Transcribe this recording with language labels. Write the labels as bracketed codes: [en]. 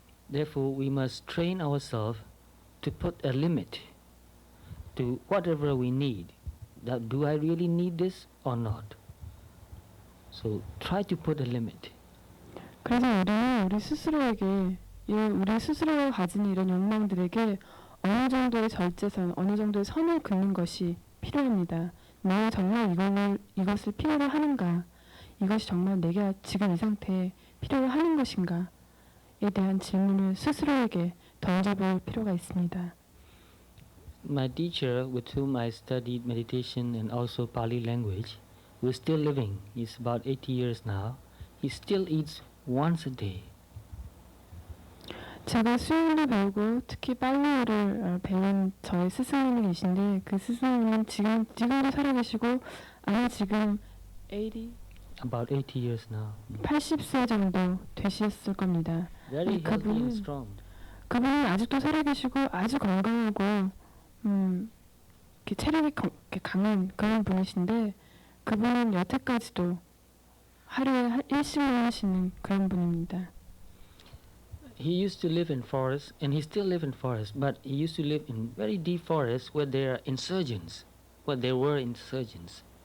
[en] Therefore, we must train ourselves to put a limit to whatever we need. That, do I really need this or not? So try to put a limit. [ko] 그래서 우리는 우리 스스로가 가지는 이런 욕망들에게 어느 정도의 절제선, 어느 정도의 선을 긋는 것이 필요합니다. 내가 정말 이것을 필요로 하는가? 이것이 정말 내가 지금 이 상태에 필요로 하는 것인가에 대한 질문을 스스로에게 던져볼 필요가 있습니다. [en] My teacher, with whom I studied meditation and also Pali language, who is still living, he's about 80 years now, he still eats once a day. [ko] 제가 수영도 배우고 특히 빨리어를 배운 저의 스승님이 계신데 그 스승님은 지금도 살아계시고 아마 지금 [en] About 80 years now. [ko] 80세 정도 되셨을 겁니다. [en] Very healthy and strong. [ko] 그분은 아직도 살아계시고 아주 건강하고 이렇게 체력이 강한 그런 분이신데 그분은 여태까지도 하루에 일식만 하시는 그런 분입니다. [en] He used to live in forests, and he still live in forests, but he used to live in very deep forests where there are insurgents, where there were insurgents.